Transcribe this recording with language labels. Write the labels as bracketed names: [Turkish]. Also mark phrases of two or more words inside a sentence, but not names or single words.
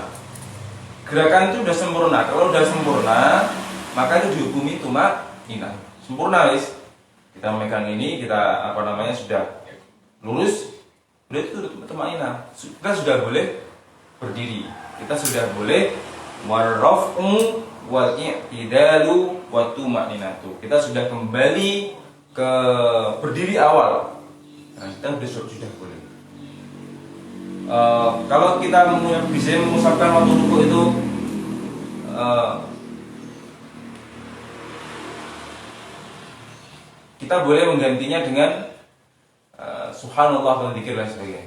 [Indonesian] Gerakan itu sudah sempurna. Kalau sudah sempurna, maka itu dihukumi tumakninah. Sempurna, guys. Kita memegang ini, kita sudah lurus, berarti itu tumakninah. Kita sudah boleh berdiri. Kita sudah boleh [Arabic] والرفع والاعتدال والطمأنينة. [Indonesian] Kita sudah kembali ke berdiri awal. Nah, kita sudah boleh. Kalau kita bisa mengucapkan waktu rukuk itu kita boleh menggantinya dengan subhanallah dan zikir dan sebagainya.